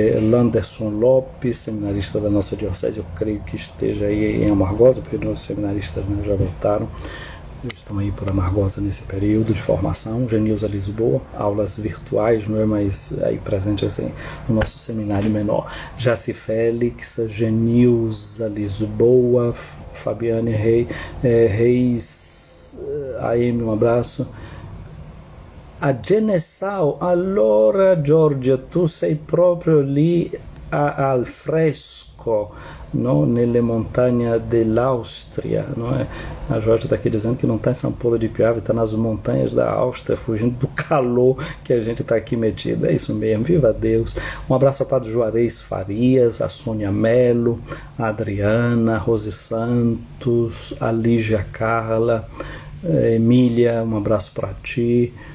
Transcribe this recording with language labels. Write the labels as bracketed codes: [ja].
[pt] Landerson Lopes, seminarista da nossa diocese, eu creio que esteja aí em Amargosa, porque os seminaristas, né, já voltaram, estão aí por Amargosa nesse período de formação. Genilza Lisboa, aulas virtuais, não é, mas aí presente assim, no nosso seminário menor. Jaci Félix, Genilza Lisboa, Fabiane Reis, AM, um abraço. A Genesau, [it] allora Giorgia, tu sei proprio lì al fresco, no? Nelle montagne dell'Austria, [pt] não é? A Jorge está aqui dizendo que não está em São Paulo de Piave, está nas montanhas da Áustria, fugindo do calor que a gente está aqui metido. É isso mesmo, viva Deus. Um abraço ao Padre Juarez Farias, a Sônia Melo, a Adriana, a Rose Santos, a Lígia Carla, Emília, um abraço para ti.